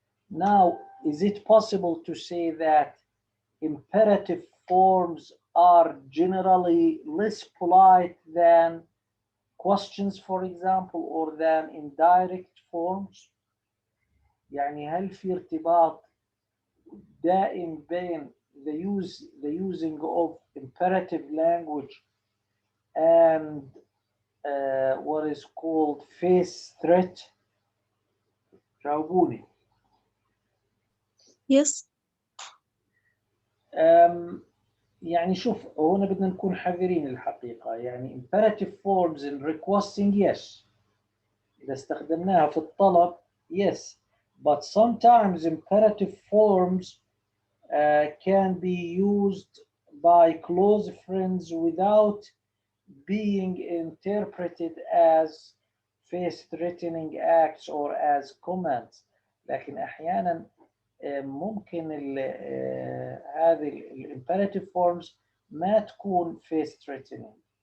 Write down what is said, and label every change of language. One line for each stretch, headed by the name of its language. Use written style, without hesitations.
English: Now, is it possible to say that imperative forms are generally less polite than questions, for example, or than indirect forms؟
Arabic: يعني هل في ارتباط دائم بين
English: the using of imperative language and what is called face threat؟
Arabic: جاوبوني.
English: Yes.
Arabic: يعني شوف هنا بدنا نكون حذرين الحقيقة. يعني
English: imperative forms in requesting yes
Arabic: إذا استخدمناها في الطلب
English: yes, but sometimes imperative forms can be used by close friends without being interpreted as face threatening acts or as comments.
Arabic: لكن أحيانا ممكن هذه
English: الامبيراتيف فورمز
Arabic: ما تكون
English: face threatening.